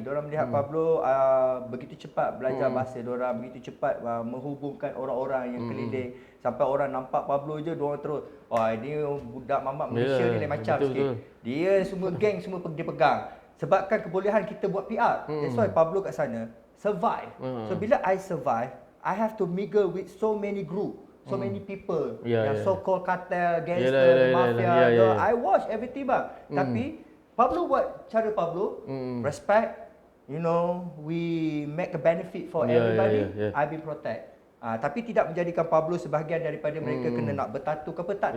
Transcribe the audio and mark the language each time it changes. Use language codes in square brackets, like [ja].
[ms] Diorang melihat Pablo begitu cepat belajar bahasa diorang, begitu cepat menghubungkan orang-orang yang keliling. Sampai orang nampak Pablo je, diorang terus, ini budak mamak Malaysia ni lain macam sikit. Dia semua geng semua dia pegang. sebabkan kebolehan kita buat PR. [en] That's why Pablo [ms] kat sana [en] survive. So bila I survive, I have to mingle with so many group, so many people, yang so-called cartel, gangster, mafia. I watch everything [ms] bang. Tapi Pablo buat cara Pablo, respect. [en] You know, we make a benefit for everybody. I be protect. [ms] Tapi tidak menjadikan Pablo sebahagian daripada mereka kena nak bertatu ke apa tak.